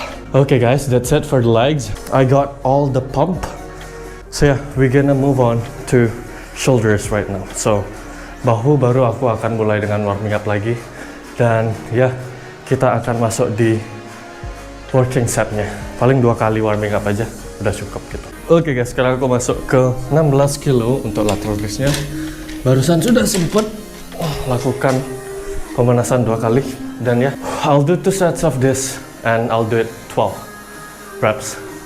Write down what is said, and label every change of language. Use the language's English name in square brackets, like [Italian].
[English] Okay guys, that's it for the legs. I got all the pump. So yeah, we're gonna move on to shoulders right now. [Indonesian] So bahu baru aku akan mulai dengan warming up lagi. Dan ya, kita akan masuk di working setnya. Paling 2 kali warming up aja, udah cukup gitu. Oke guys, sekarang aku masuk ke 16 kilo untuk lateral raise-nya. Barusan sudah sempet lakukan pemanasan 2 kali. Dan ya, [English] I'll do 2 sets of this and I'll do it 12 reps.